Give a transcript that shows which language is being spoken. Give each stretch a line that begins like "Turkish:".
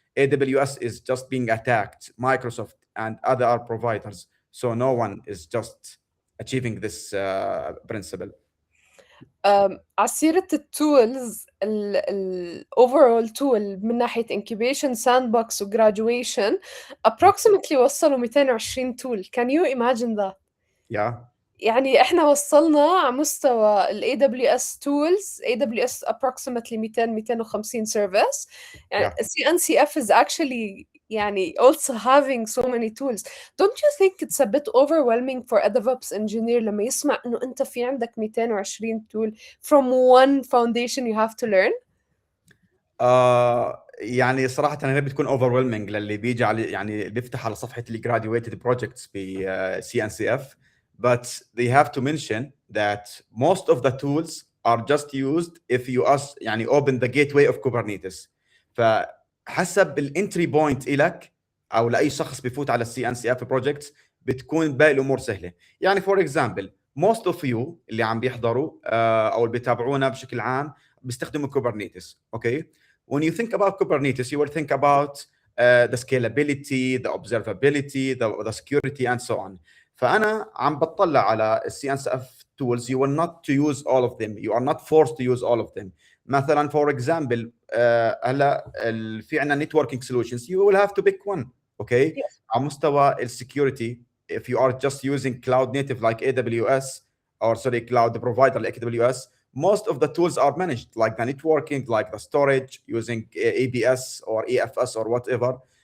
English: AWS is just being attacked, Microsoft and other providers, so no one is just achieving this principle.
Arabic: على سيرة التولز ال
English: overall tool
Arabic: من ناحية
English: incubation sandbox
Arabic: و
English: graduation approximately
Arabic: وصلوا 220 tool.
English: Can you imagine that؟ Yeah.
Arabic: يعني إحنا وصلنا على مستوى ال AWS tools AWS
English: approximately 250 service.
Arabic: يعني
English: Yeah. CNCF is actually
Arabic: يعني
English: also having so many tools. Don't you think it's a bit overwhelming for a DevOps engineer
Arabic: لما يسمع إنه أنت في عندك
English: 220 tool from one foundation you have to learn؟
Arabic: يعني صراحة أنا بتكون overwhelming للي بيجي على يعني بيفتح على صفحة اللي
English: graduated projects
Arabic: ب CNCF,
English: but they have to mention that most of the tools are just used if you
Arabic: يعني open the gateway of Kubernetes. فحسب الانتري بوينت إلك أو لأي شخص بيفوت على CNCF projects بتكون باقي الأمور سهلة. يعني
English: for example most of you
Arabic: اللي عم بيحضروا أو اللي بيتابعونا بشكل عام بيستخدموا Kubernetes, okay.
English: When you think about Kubernetes, you will think about the scalability, the observability, the security, and so on.
Arabic: فأنا عم بطلع على CNCF tools.
English: You will not to use all of them. You are not forced to use all of them.
Arabic: مثلا
English: for example
Arabic: هلا في عنا
English: networking solutions. You will have to pick one. Okay. Yes.
Arabic: على مستوى
English: security, if you are just using cloud native like AWS or sorry cloud provider like AWS, most of the tools are managed, like the networking, like the storage, using ABS or EFS or whatever.